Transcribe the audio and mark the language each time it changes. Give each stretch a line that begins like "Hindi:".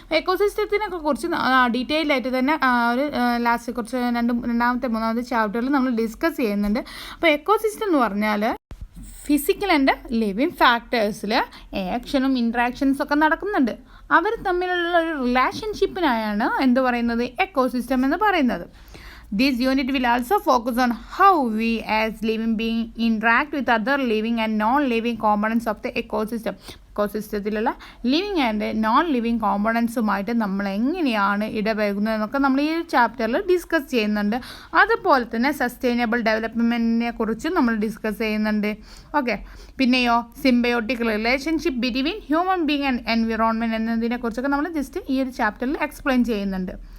Malayalam: എക്കോസിസ്റ്റത്തിനൊക്കെ കുറിച്ച് ഡീറ്റെയിൽ ആയിട്ട് തന്നെ ഒരു ലാസ്റ്റ് കുറച്ച് രണ്ടാമത്തെ മൂന്നാമത്തെ ചാപ്റ്ററിൽ നമ്മൾ ഡിസ്കസ് ചെയ്യുന്നുണ്ട്. അപ്പോൾ എക്കോസിസ്റ്റം എന്ന് പറഞ്ഞാൽ ഫിസിക്കൽ ആൻഡ് ലിവിങ് ഫാക്ടേഴ്സിൽ ആക്ഷനും ഇൻട്രാക്ഷൻസും ഒക്കെ നടക്കുന്നുണ്ട്. അവർ തമ്മിലുള്ള ഒരു റിലേഷൻഷിപ്പിനായാണ് എന്ത് പറയുന്നത്, എക്കോസിസ്റ്റം എന്ന് പറയുന്നത്.
English: This unit will also focus on how we as living beings interact with other living and non-living components of the ecosystem.
Malayalam: എക്കോസിസ്റ്റത്തിലുള്ള living and non living കോമ്പണൻസുമായിട്ട് നമ്മൾ എങ്ങനെയാണ് ഇടപഴകുന്നതെന്നൊക്കെ നമ്മൾ ഈ ചാപ്റ്ററിൽ ഡിസ്കസ് ചെയ്യുന്നുണ്ട്. അതുപോലെ തന്നെ സസ്റ്റൈനബിൾ ഡെവലപ്മെൻറ്റിനെ കുറിച്ചും നമ്മൾ ഡിസ്കസ് ചെയ്യുന്നുണ്ട്. ഓക്കെ, പിന്നെയോ
English: symbiotic relationship between human being and environment
Malayalam: എന്നതിനെക്കുറിച്ചൊക്കെ നമ്മൾ ജസ്റ്റ് ഈ ഒരു ചാപ്റ്ററിൽ എക്സ്പ്ലെയിൻ ചെയ്യുന്നുണ്ട്.